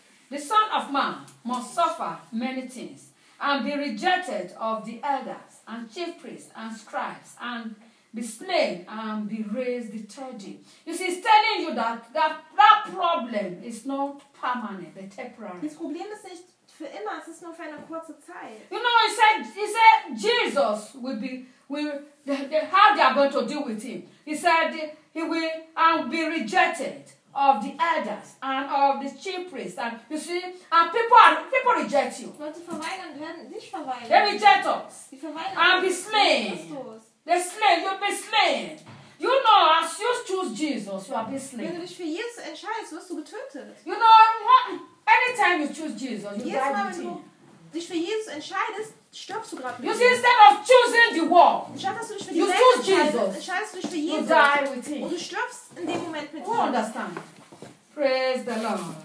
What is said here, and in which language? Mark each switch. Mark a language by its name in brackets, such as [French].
[English] The Son of Man must suffer many things and be rejected of the elders and chief priests and scribes and be slain and be raised the third day. You see, he's telling you that problem is not permanent, but temporary. Das Problem ist nicht für immer, es ist nur für eine kurze Zeit. You know, he said Jesus will be, how they are going to deal with him. He said he will and be rejected of the elders and of the chief priests, and you see, and people reject you. They reject us. And be slain. They slain. You'll be slain. You know, as you choose Jesus, you are being slain. [German] Wenn du dich für Jesus entscheidest, wirst du getötet. [English] You know, anytime you choose Jesus, you die with him. [German] Dich für Jesus entscheidest, stirbst du gerade. [English] You see, instead of choosing the world, you choose Jesus. You die with him. [German] Und du stirbst in dem Moment mit ihm. [English] Who understand? Praise the Lord.